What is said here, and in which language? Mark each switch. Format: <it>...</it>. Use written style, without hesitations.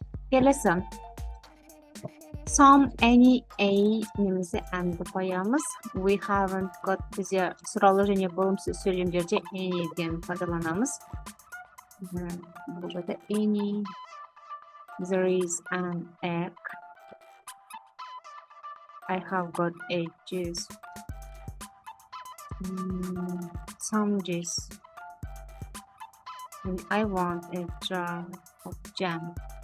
<kk>Келесі. Some, any, a немесе and'ді қоямыз.</kk> <en>We haven't got</en> <kk>бізде сұралы және болымсыз сөйлемдерде any'ден пайдаланамыз. Бұл жерде any,</kk> <en>there is an egg. I have got a juice. Some juice. And I want a jar of jam.</en>